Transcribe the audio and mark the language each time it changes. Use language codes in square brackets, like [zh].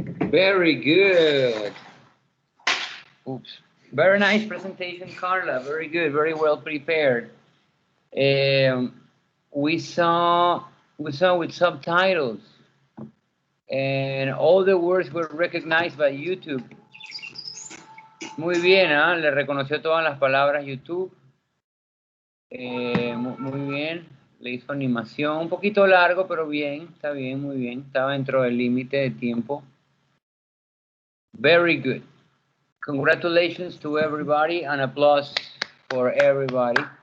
[en] Very good. Oops. Very nice presentation, Carla. Very good. Very well prepared. We saw with subtitles, and all the words were recognized by YouTube. [es] Muy bien, ¿eh? Le reconoció todas las palabras YouTube. Muy bien. Le hizo animación. Un poquito largo, pero bien. Está bien, muy bien. Estaba dentro del límite de tiempo. [en] Very good. Congratulations to everybody and applause for everybody.